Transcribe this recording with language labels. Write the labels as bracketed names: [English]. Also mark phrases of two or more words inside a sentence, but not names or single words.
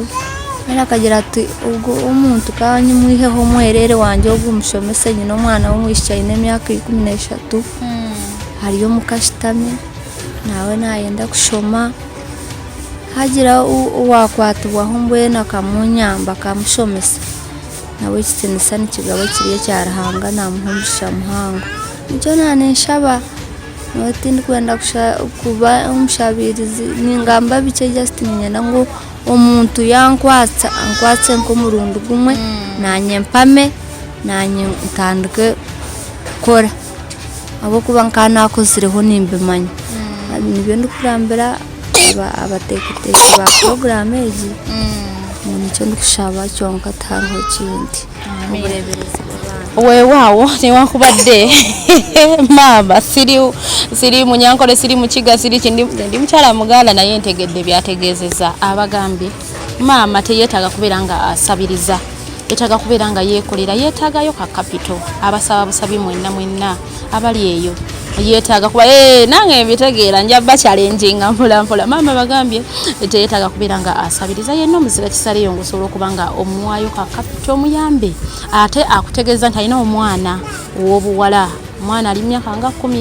[Nyankole] era akagira ati ubwo omuntu kanyimwiheho omwerere wanje ogumushomese nyine omwana w'omwishiki aine emyaka 13 hariyo mukashitami nawe nayenda kushoma hagira owakwatibwaho mbwenu akamunyamba akamushomesa nawe ekitiinisa nikigaba kiriyo kya Ruhanga namuhumbisha muhango. Nikyo naneshaba notindi kwenda kuba omushabirizi ningamba bike just ninyenda ngu omuntu ankwatse nk'omurundi gumwe nanye mpame nanye ntandike kukora habwokuba nkanakozireho nimbimanya. Nibyo ndikurambira abateekiteki ba porogaramu egi nikyo ndikushaba kyonka tihariho kindi. [Ganda] Weewaawo newankubadde maama siri munyankole siri mukiga siri kindi ndi mukyala muganda naye ntegedde byategeezeza abagambye maama teyeetaaga kubeera nga asabiriza yeetaaga kubeera nga yeekolera yeetaagayo ka kapito abasaba busabi mwenna abali eyo yeetaaga kuba nange mbitegeera njaba challenginga mpola maama bagambye teyeetaaga kubeera nga asabiriza yenna omuzira kisaleyo ngosobola okuba nga omuwaayo ka kapito omuyambe ate akutegeeza nti alina omwana w'obuwala omwana ali myaka nga